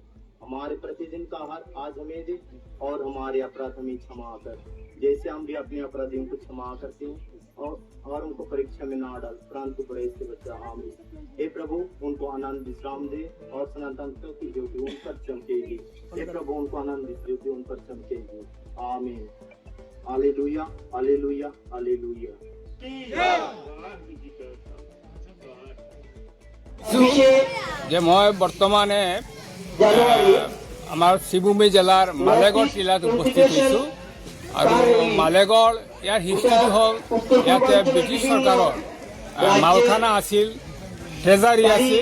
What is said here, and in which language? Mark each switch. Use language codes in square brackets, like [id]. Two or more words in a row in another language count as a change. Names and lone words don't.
[hi] हमारे प्रतिदिन का आहार आज हमें दे और हमारे अपराध हमें क्षमा कर, जैसे हम भी अपने अपराधियों को क्षमा करते हैं, और उनको परीक्षा में ना डाल, परंतु बुराई से बचा। आमीन। हे प्रभु उनको आनंद विश्राम दे और सनातन की ज्योति उन पर चमकेगी। हे प्रभु उनको आनंद ज्योति उन पर चमकेगी। आमीन। हालेलुया हालेलुया हालेलुया। [as] যে মই বৰ্তমানে আমাৰ শিৱভূমি জিলাৰ মালেগড় জিলাত উপস্থিত হৈছোঁ। আৰু মালেগড় ইয়াৰ হিষ্ট্ৰীটো হ'ল ইয়াতে ব্ৰিটিছ চৰকাৰৰ মালখানা আছিল, ট্ৰেজাৰী আছিল।